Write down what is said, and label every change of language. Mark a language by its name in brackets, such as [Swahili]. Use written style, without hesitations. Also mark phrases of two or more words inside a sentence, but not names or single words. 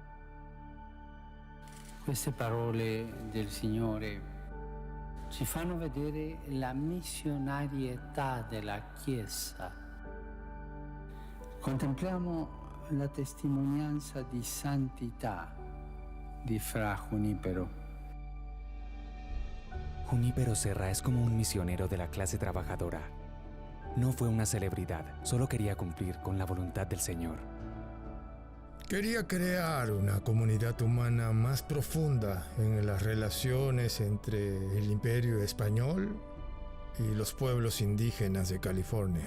[Italian] Queste parole del Signore ci fanno vedere la missionarietà della Chiesa. Contempliamo la testimonianza di santità di Fra Junípero. [Spanish] Junípero Serra es como un misionero de la clase trabajadora. No fue una celebridad, solo quería cumplir con la voluntad del Señor. Quería crear una comunidad humana más profunda en las relaciones entre el Imperio Español y los pueblos indígenas de California.